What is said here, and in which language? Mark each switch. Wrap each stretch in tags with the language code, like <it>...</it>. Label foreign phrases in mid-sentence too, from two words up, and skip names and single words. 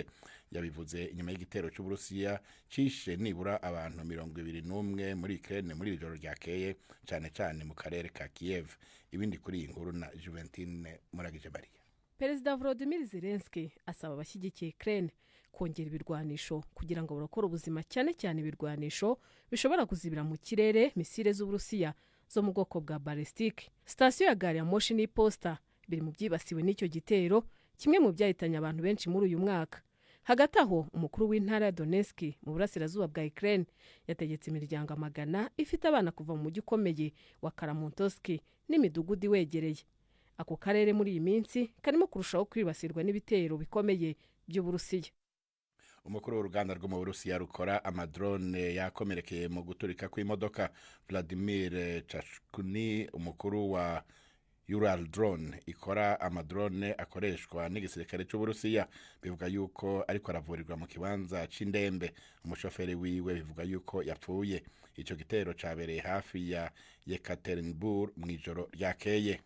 <rn>Yabivuze inyuma y'igitero cy'Uburusiya cishe nibura abantu 21 muri Ukraine muri ijoro ryakeye cyane mu karere ka Kiev.</rn> <rw>Ibindi kuri iyi nkuru na Juventine Muragije Maria. Perezida Volodymyr Zelensky asaba abashyigikiye Ukraine kongera ibirwanisho kugira ngo barakora ubuzima cyane ibirwanisho bishobora kuzibira mu kirere misile z'Uburusiya zo mu bwoko bwa ballistic. Station ya gari ya moshi n'iposta biri mu byibasiwe n'icyo gitero, kimwe mu byahitanye abantu benshi muri uyu mwaka. Hagati aho umukuru w'intara ya Donetsk mu burasirazuba bwa Ukraine yategetse imiryango amagana ifite abana kuva mu mujyi ukomeye wa Kramatorsk n'imidugudu wegereye. Ako karere muri iyi minsi karimo kurushaho kwibasirwa n'ibitero bikomeye by'Uburusiya. Umukuru w'uruganda rwo mu Burusiya rukora amadrone yakomerekeye mu guturika kw'imodoka.</rw> <rn>Vladimir Chashkuni, umukuru wa Ural Drone ikora amadrone akoreshwa n'igisirikare cy'Uburusiya, bivuga yuko ariko aravurirwa mu kibanza c'indembe. Umushoferi wiwe bivuga yuko yapfuye. Ico gitero cabereye hafi ya Yekaterinburg mw'ijoro ryakeye.</rn>